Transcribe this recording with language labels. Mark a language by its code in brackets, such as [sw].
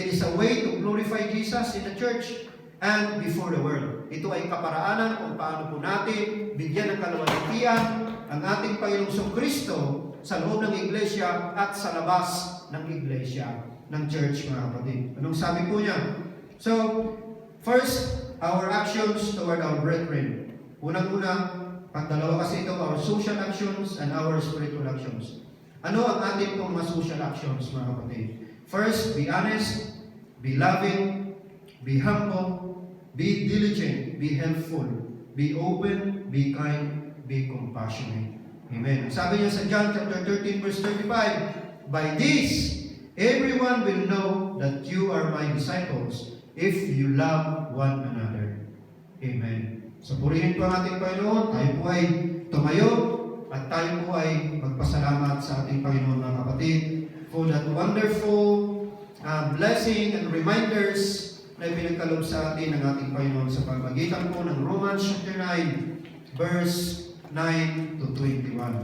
[en] It is a way to glorify Jesus in the church and before the world. [tl] Ito ay kaparaanan kung paano po natin bigyan ng kaluwalhatian ang ating Panginoong Kristo sa loob ng iglesia at sa labas ng iglesia, ng church, mga kapatid. Anong sabi po niya? [en] So, first, our actions toward our brethren. [tl] Unang-una, pagdalawa kasi ito, [en] our social actions and our spiritual actions. [tl] Ano ang ating pong mga social actions, mga kapatid? [en] First, be honest, be loving, be humble, be diligent, be helpful, be open, be kind, be compassionate. Amen. [tl] Sabi niya sa [en] John chapter 13 verse 35, by this, everyone will know that you are my disciples if you love one another. Amen. [tl] So purihin po ang ating Panginoon. Tayo po ay tumayo at tayo po ay magpasalamat sa ating Panginoon, mga kapatid, [en] for that wonderful blessing and reminders [tl] na pinagkaloob sa atin ng ating Panginoon sa pamamagitan po ng Romans chapter 9 verse 9 to 21.